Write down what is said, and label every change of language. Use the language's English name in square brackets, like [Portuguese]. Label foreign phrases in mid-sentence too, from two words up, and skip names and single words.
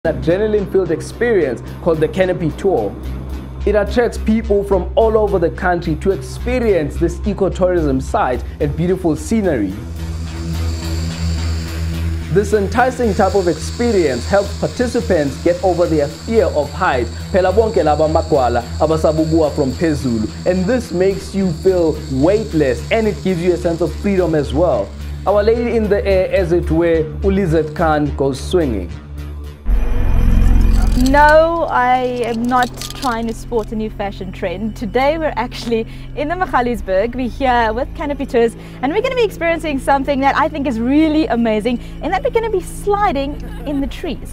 [English] adrenaline-filled experience called the Canopy Tour. It attracts people from all over the country to experience this ecotourism site and beautiful scenery. This enticing type of experience helps participants get over their fear of heights, [Zulu] phela bonke laba magwala abasabugua from phezulu, [English] and this makes you feel weightless and it gives you a sense of freedom as well. Our lady in the air, as it were, Ulizet Khan, goes swinging. No, I am not trying to sport a new fashion trend. Today we're actually in the Magaliesberg. We're here with Canopy Tours and we're going to be experiencing something that I think is really amazing, and that we're going to be sliding in the trees.